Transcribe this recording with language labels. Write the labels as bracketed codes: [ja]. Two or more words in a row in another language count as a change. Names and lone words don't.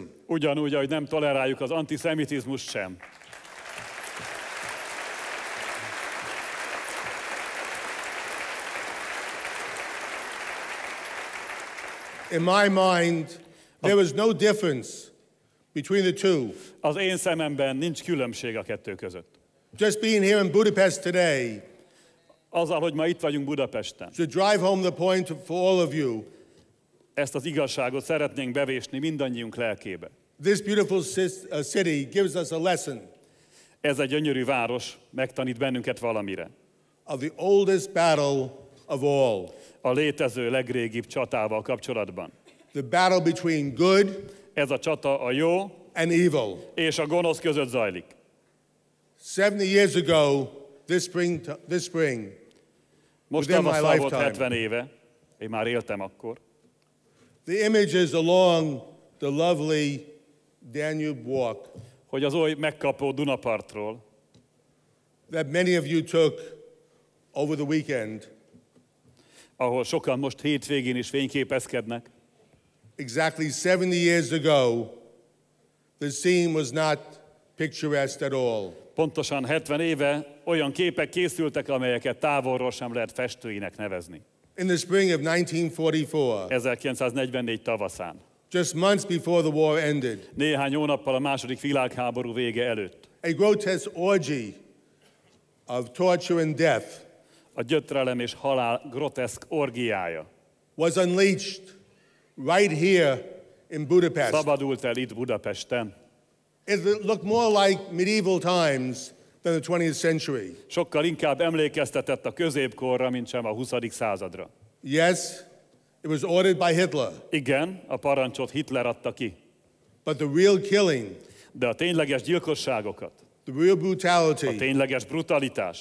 [hu] Ugyanúgy, ahogy nem toleráljuk az antiszemitizmust sem. [en] In my mind, there was no difference between the two. [hu] Az én szememben nincs különbség a kettő között. [en] Just being here in Budapest today. [hu] Azzal, hogy ma itt vagyunk Budapesten. [en] To drive home the point for all of you. [hu] Ezt az igazságot szeretnénk bevésni mindannyiunk lelkébe. [en] This beautiful city gives us a lesson. [hu] Ez egy gyönyörű város megtanít bennünket valamire. [en] Of the oldest battle of all. [hu] A létező legrégibb csatával kapcsolatban. [en] The battle between good. [hu] Ez a csata a jó [en] and evil. [hu] És a gonosz között zajlik. [en] 70 years ago, this spring. [hu] Most tavasszal volt 70 éve. Én már éltem akkor. [en] The images along the lovely Danube walk. [hu] Hogy az oly megkapó Dunapartról. [en] That many of you took over the weekend. [hu] Ahol sokan most hétvégén is fényképezkednek. [en] Exactly 70 years ago, the scene was not picturesque at all. [hu] Pontosan 70 éve olyan képek készültek, amelyeket távolról sem lehet festőinek nevezni. [en] In the spring of 1944. [hu] 1944 tavaszán. [en] Just months before the war ended. [hu] Néhány hónappal a második világháború vége előtt. [en] A grotesque orgy of torture and death. [hu] A gyötrelem és halál groteszk orgiája. [en] Was unleashed right here in Budapest. [hu] Szabadult el itt Budapesten. [en] It looked more like medieval times than the 20th century. [hu] Sokkal inkább emlékeztetett a középkorra, mint sem a 20. századra. [en] Yes, it was ordered by Hitler. [hu] Igen, a parancsot Hitler adta ki. [en] But the real killing, [hu] de a tényleges gyilkosságokat, [en] the real brutality, [hu] a tényleges brutalitást